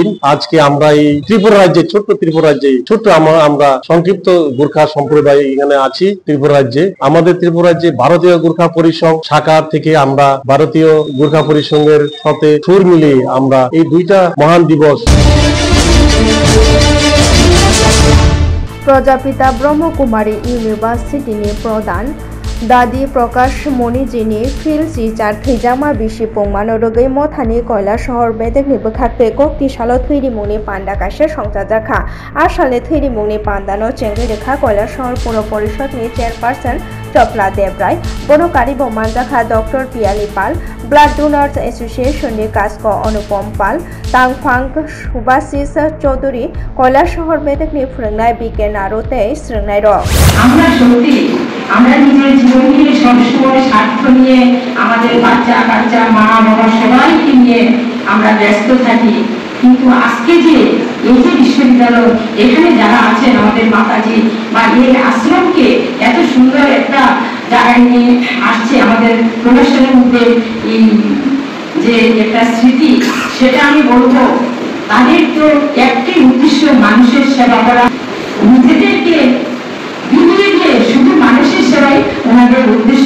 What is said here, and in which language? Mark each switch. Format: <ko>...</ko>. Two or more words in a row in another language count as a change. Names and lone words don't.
<bn>আজকে আমরা এই ত্রিপুরা রাজ্যে, ছোট্ট ত্রিপুরা রাজ্যে, ছোট্ট আমরা সংক্ষিপ্ত গুরখা সম্প্রদায় এখানে আছি ত্রিপুরা রাজ্যে। আমাদের ত্রিপুরা রাজ্যে ভারতীয় গুরখা পরিষদ শাখা থেকে আমরা ভারতীয় গুরখা পরিষদের সাথে সুর মিলিয়ে আমরা এই দুইটা মহান দিবস।</bn> <trp>प्रजापिता ब्रह्मकुमारी इउनिभार्सिटीनि प्रधान दादी प्रकाश मणिजीनि फिल्ड टिचार थैजामा बिसि पंमानो रगै मथानि कयला शहर बेदेगनि बोखाक्ते कक्ति सालो थैरिमुंनि पान्डा कासे संसाजाखा आसाले थैरिमुंनि पान्दानो चेंगै रेखा कयला शहर पौर परिषदनि चेयरपार्सन चपला देबराय बनकारि बमानजाखा डॉक्टर पियाली पाल ब्लाड डोनार्स एसोसिएशननि कास्क अनुपम पाल तांगफांग सुभाशिष चौधुरी कयला शहर बेदेगनि फोरोंनाय बिकेन आरोते स्रोंनाय र</trp> <bn>আমরা নিজের জীবনকে সবসময় স্বার্থ নিয়ে আমাদের বাচ্চা কাচ্চা মা বাবা সবাইকে নিয়ে আমরা ব্যস্ত থাকি, কিন্তু আজকে যে এই যে বিশ্ববিদ্যালয় এখানে যারা আছেন আমাদের মাতাজি বা এই আশ্রমকে এত সুন্দর একটা জায়গায় নিয়ে আসছে, আমাদের প্রফেশনের মধ্যে এই যে একটা স্মৃতি, সেটা আমি বলবো তাদের তো একটাই উদ্দেশ্য মানুষের সেবা করা, নিজেদেরকে শুধু মানুষের সেবাই ওনাদের উদ্দেশ্য।</bn>